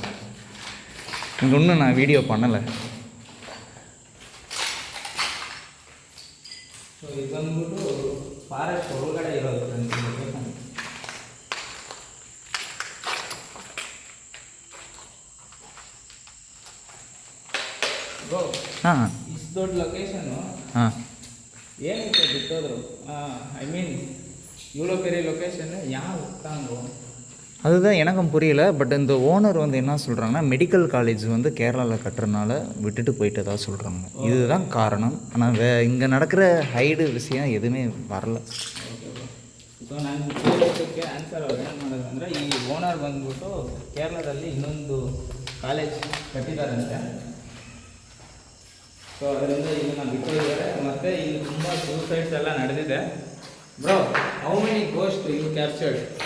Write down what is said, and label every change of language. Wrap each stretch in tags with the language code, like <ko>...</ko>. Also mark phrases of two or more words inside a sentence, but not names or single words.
<ta>இங்கே ஒன்றும் நான் வீடியோ பண்ணலை.</ta> <kn>ಸೊ ಇದು ಬಂದ್ಬಿಟ್ಟು ಫಾರೆಸ್ಟ್ ಒಳಗಡೆ ಇರೋದು ಫ್ರೆಂಡ್ಸ್ ಲೊಕೇಶನ್. ಬ್ರೋ, ಹಾಂ ಇಷ್ಟು ದೊಡ್ಡ ಲೊಕೇಶನ್ನು ಹಾಂ ಏನಕ್ಕೆ ಬಿಟ್ಟೋದ್ರು?</kn> <en>I mean</en> <ta>இவ்வளோ பெரிய லொக்கேஷன் ஏன் விட்டாங்க? அதுதான் எனக்கும் புரியல. பட் இந்த ஓனர் வந்து என்ன சொல்கிறாங்கன்னா,</ta> <en>medical college</en> <ta>வந்து கேரளாவில் கட்டுறதுனால விட்டுட்டு போயிட்டதா சொல்கிறாங்க. இதுதான் காரணம். ஆனால் இங்கே நடக்கிற ஹைடு விஷயம் எதுவுமே வரல.</ta> <kn>ಸೊ ನಾನು ಕೇಳೋದಕ್ಕೆ ಆನ್ಸರ್ ಅವ್ರು ಏನು ಮಾಡೋದು ಅಂದರೆ, ಈ ಓನರ್ ಬಂದ್ಬಿಟ್ಟು ಕೇರಳದಲ್ಲಿ ಇನ್ನೊಂದು ಕಾಲೇಜ್ ಕಟ್ಟಿದ್ದಾರಂತೆ. ಸೊ ಅದರಿಂದ ಇದನ್ನು ಬಿಟ್ಟಿದ್ದಾರೆ. ಮತ್ತು ಇಲ್ಲಿ ತುಂಬ ಸೂಸೈಡ್ಸ್ ಎಲ್ಲ ನಡೆದಿದೆ. ಬ್ರೋ,</kn> <en>How many ghost you captured?</en>